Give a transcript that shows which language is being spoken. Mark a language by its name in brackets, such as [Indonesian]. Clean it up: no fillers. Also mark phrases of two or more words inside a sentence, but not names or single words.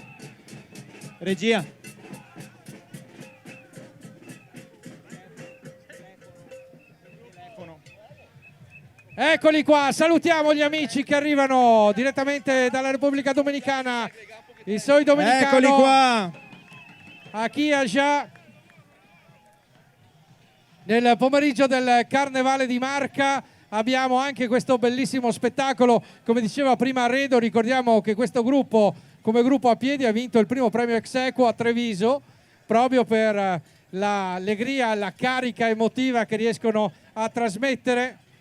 [Italian] Regia. Eccoli qua, salutiamo gli amici che arrivano direttamente dalla Repubblica Dominicana. I Soy Dominicano. Eccoli qua. [Spanish] Aquí allá. [Italian] Nel pomeriggio del Carnevale di Marca abbiamo anche questo bellissimo spettacolo. Come diceva prima Redo, ricordiamo che questo gruppo, come gruppo a piedi, ha vinto il primo premio ex aequo a Treviso, proprio per l'allegria, la carica emotiva che riescono a trasmettere.